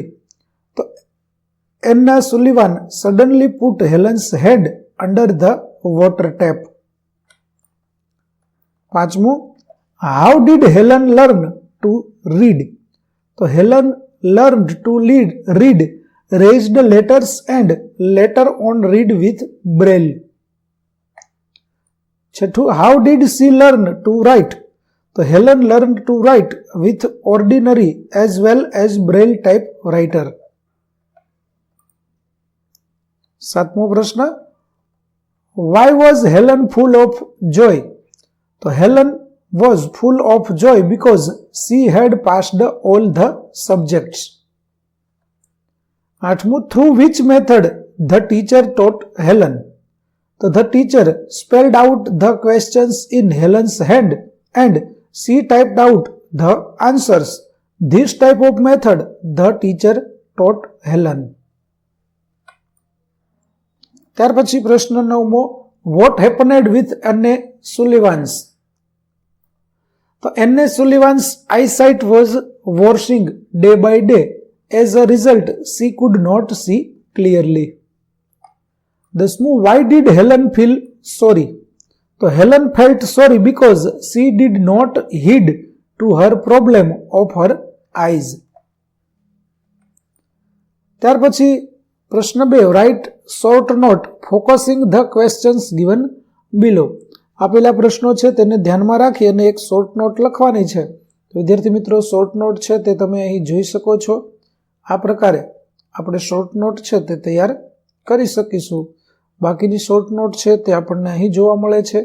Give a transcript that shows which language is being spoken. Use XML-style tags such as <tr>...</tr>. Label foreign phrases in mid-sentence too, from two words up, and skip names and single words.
<en>તો Anna Sullivan suddenly put Helen's head under the water tap. પાંચમું, how did Helen learn to read? તો Helen learned to read raised letters and later on read with braille. છઠ્ઠું, how did she learn to write? તો Helen learned to write with ordinary as well as braille typewriter.</en> <gu>સાતમો પ્રશ્ન,</gu> <en>why was Helen full of joy? તો Helen was full of joy because she had passed all the subjects. આઠમું, through which method the teacher taught Helen? તો the teacher spelled out the questions in Helen's hand and she typed out the answers. This type of method the teacher taught Helen.</en> <gu>ત્યાર પછી પ્રશ્ન 9મો,</gu> <en>what happened with Anne Sullivan's? તો Anne Sullivan's eyesight was worsening day by day. As a result, she could not see clearly. 10, why did Helen feel sorry? So Helen felt sorry because she did not heed to her problem of her eyes.</en> <gu>ત્યાર પછી પ્રશ્ન 2,</gu> <en>write short note focusing the questions given below.</en> <gu>આપેલા પ્રશ્નો છે તેને ધ્યાનમાં રાખી અને એક</gu> <en>short note</en> <gu>લખવાની છે. તો વિદ્યાર્થી મિત્રો,</gu> <en>short note</en> <gu>છે તે તમે અહીં જોઈ શકો છો. આ પ્રકારે આપણે</gu> <en>short note</en> <gu>છે તે તૈયાર કરી શકીશું. બાકીની</gu> <en>short note</en> <gu>છે તે આપણને અહીં જોવા મળે છે.</gu>